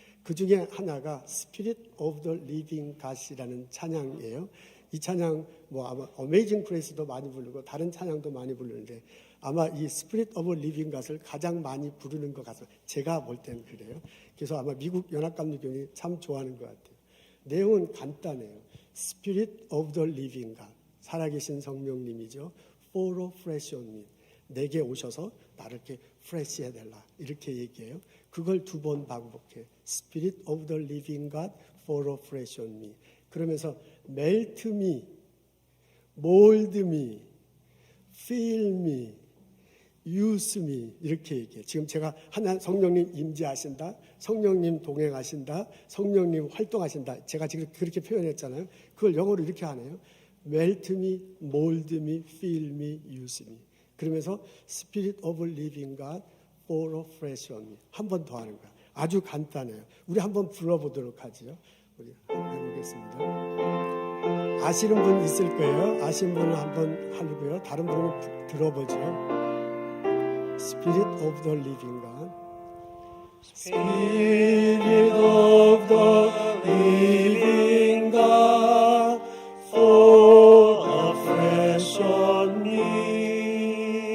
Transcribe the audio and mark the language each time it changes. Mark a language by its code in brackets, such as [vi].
[ko] 그 중에 하나가 Spirit of the Living God이라는 찬양이에요. 이 찬양 뭐 아마 Amazing Grace도 많이 부르고 다른 찬양도 많이 부르는데 아마 이 Spirit of the Living God을 가장 많이 부르는 것 같아요. 제가 볼 때는 그래요. 그래서 아마 미국 연합감리교인이 참 좋아하는 것 같아요. 내용은 간단해요. [en] Spirit of the Living God, [ko] 살아계신 성령님이죠. [en] Fall afresh on me, [ko] 내게 오셔서 나를 이렇게 프레시 해달라 이렇게 얘기해요. 그걸 2번 반복해. [en] Spirit of the living God, fall afresh on me. [ko] 그러면서 [en] melt me, mold me, fill me, use me [ko] 이렇게 얘기해요. 지금 제가 하나 성령님 임재하신다, 성령님 동행하신다, 성령님 활동하신다. 제가 지금 그렇게 표현했잖아요. 그걸 영어로 이렇게 하네요. [en] melt me, mold me, fill me, use me. [ko] 그러면서 [en] Spirit of Living God, fall afresh on me. [ko] 한 번 더 하는 거야. 아주 간단해요. 우리 한번 불러보도록 하죠. 우리 한번 해보겠습니다. 아시는 분 있을 거예요. 아시는 분은 한번 하고요. 다른 분은 들어보죠. [en] Spirit of the Living God, Spirit of the Living God, fall afresh on me.